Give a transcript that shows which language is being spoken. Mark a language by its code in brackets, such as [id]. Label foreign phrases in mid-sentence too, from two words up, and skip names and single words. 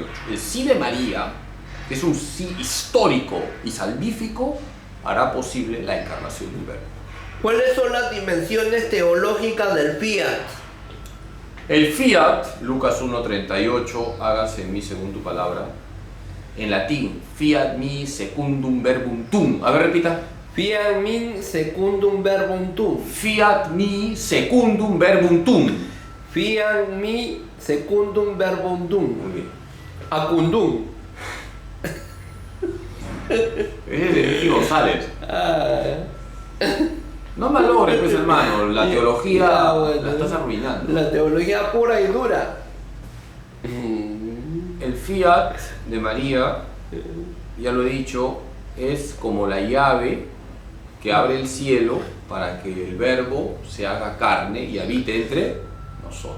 [es] El sí de María, que es un sí histórico y salvífico, hará posible la encarnación del Verbo. ¿Cuáles son las dimensiones teológicas del fiat? El fiat, Lucas 1:38, hágase en mí según tu palabra. En latín, [la] fiat mi secundum verbum tuum. [es] A ver, repita. [la] Fiat mi secundum verbum tuum. Fiat mi secundum verbum tuum. Fiat mi secundum verbum tuum. [es] Muy bien. Acundún. Es de Miki González. No malogres, pues, hermano. La teología Ya, bueno, la estás arruinando. La teología pura y dura. El fiat de María, ya lo he dicho, es como la llave que abre el cielo para que el Verbo se haga carne y habite entre nosotros.